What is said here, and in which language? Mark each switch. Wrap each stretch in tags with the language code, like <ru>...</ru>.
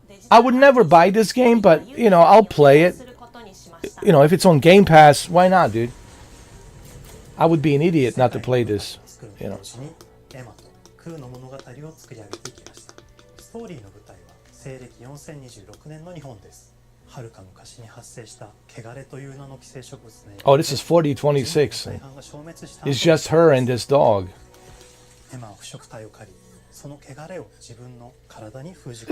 <en>I would never buy this game, but, you know, I'll play it. You know, if it's on Game Pass, why not, dude? I would be an idiot not to play this, you know.</en> <ja>エマとクーの物語を作り上げていきました。ストーリーの舞台は西暦4026年の日本です。遥か昔に発生した汚れという名の寄生植物ね。</ja> <en>Oh, this is 4026. It's just her and this dog.</en> <ja>エマは腐食体を狩り、その汚れを自分の体に封じ込</ja>